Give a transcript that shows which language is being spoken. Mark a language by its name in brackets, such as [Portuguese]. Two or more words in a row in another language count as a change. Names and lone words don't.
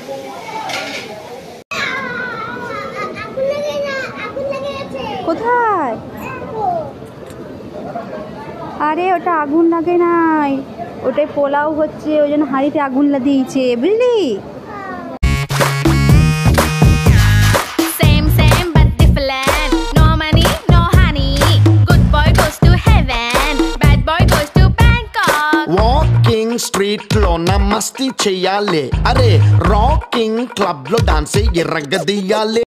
[Bangla] কোথায়? আরে ওটা আগুন লাগে নাই, ওটাই পোলাও হচ্ছে, ওই জন্য হাঁড়িতে আগুন লাগিয়েছে, বুঝলি? [Telugu] స్ట్రీట్ లో నా మస్తీ చెయ్యాలి, అరే [English] rocking club [Telugu] లో డాన్స్ ఎర్రగదీయాలి.